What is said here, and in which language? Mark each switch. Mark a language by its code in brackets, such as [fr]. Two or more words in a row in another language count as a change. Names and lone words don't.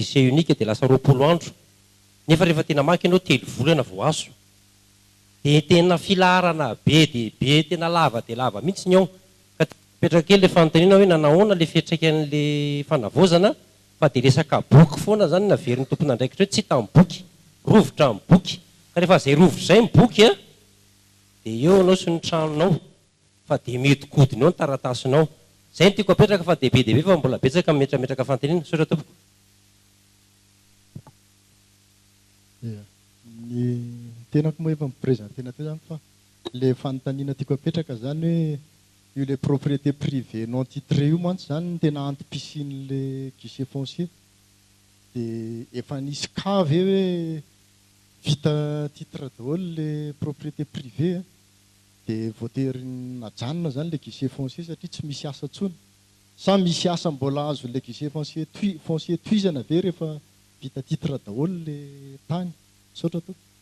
[fr] guichet unique [mg] dia lasa 20 andro nefa rehefa tena maky ianao 3 volana vao azo dia tena filarana be dia be tena lava dia lava mihitsy ny ao ka petraka kely le fanontaniana hoe nanahoana le fiantraikan'le fanavozana fa dia resaka boky foana zany naverin'ny tompona ndraikitra hoe tsy hita amin'ny boky rovotra amin'ny boky ka rehefa zay rovotra zay ny boky dia eo anao sy ny tranonao fa dia mihodikodiny eo ny taratasinao zay ny tiako apetraka fa dia be dia be fa mbola betsaka metrametraka fanontaniana sotra tompoko ny tenako moa efa miprésentena teo zany fa le fanontaniana tiako apetraka zany hoe io le propriété [fr] privé non titré [mg] io mantsy zany ny tena antom-pisin'le [fr] guichet foncier [mg] dia efa nisy kave hoe vita titre daholo le [fr] propriété privé [mg] dia voatery najanona zany le [fr] guichet foncier [mg] satria tsy misy asa tsony sa misy asa mbola azo le [fr] guichet foncier [mg] toizana ve rehefa vita titre daholo le tany sotra to